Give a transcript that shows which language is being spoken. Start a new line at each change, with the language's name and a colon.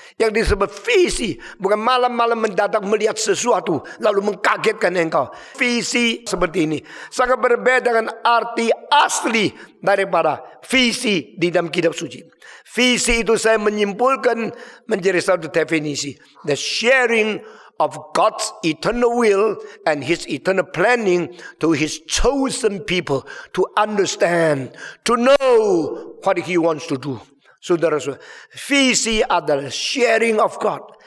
Indonesian: Yang disebut visi, bukan malam-malam mendadak melihat sesuatu lalu mengkagetkan engkau. Visi seperti ini sangat berbeda dengan arti asli daripada visi di dalam kitab suci. Visi itu saya menyimpulkan menjadi satu definisi.
English: The sharing of God's eternal will and his eternal planning to his chosen people to understand, to know what he wants to do.
Indonesian: Saudara-saudara, visi adalah
English: sharing of God.